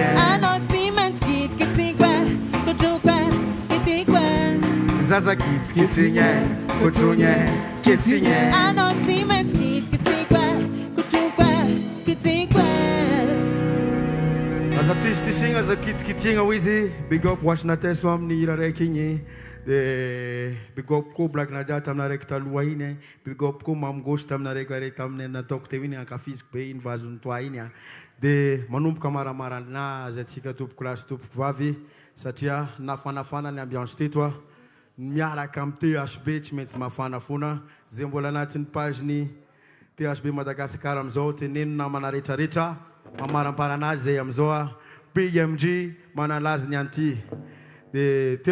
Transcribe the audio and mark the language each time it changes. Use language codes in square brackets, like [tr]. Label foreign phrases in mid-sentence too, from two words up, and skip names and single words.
[mg] Announcement kitikwa. Zaza kitsigny, kotrogny, kitsigny. Announcement kitikwa. Aza tisigny aza kitsigny wizy [en] big up [mg] Washington so amin'ny hira raiky igny de [en] big up [mg] ko Black Nadia tamina raiky taloha iny [en] big up [mg] ko Mamy Gauche tamina raiky taminy nataoko teo iny ankafiziko be iny vazony toa iny de manomboka maramaranazy atsika tompoko lasy tompoko vavy satria nafanafana ny ambiance teto miaraka amin'ny THB tsy maintsy mafana fona zay mbola anatin'ny pageny THB Madagascar amizao teneno namana rehetrarehetra mamaramparanazy zay amizao PMG manalazy ny anty de teo